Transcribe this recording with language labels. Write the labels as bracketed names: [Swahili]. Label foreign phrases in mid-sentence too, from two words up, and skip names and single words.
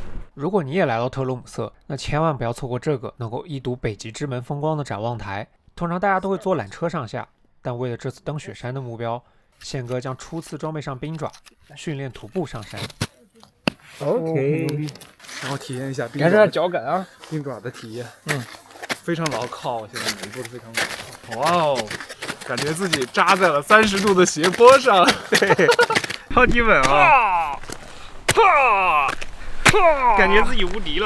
[Chinese] 如果你也來到特罗姆瑟，那千萬不要錯過這個能夠一睹北極之門風光的展望台。通常大家都會坐纜車上下，但為了這次登雪山的目標，憲哥將初次裝備上冰爪，訓練徒步上山。OK，然後體驗一下冰爪的脚感啊，冰爪的體驗。非常牢靠，现在每一步都非常牢靠。哇哦，感觉自己扎在了30度的斜坡上，对，超级稳啊！感觉自己无敌了，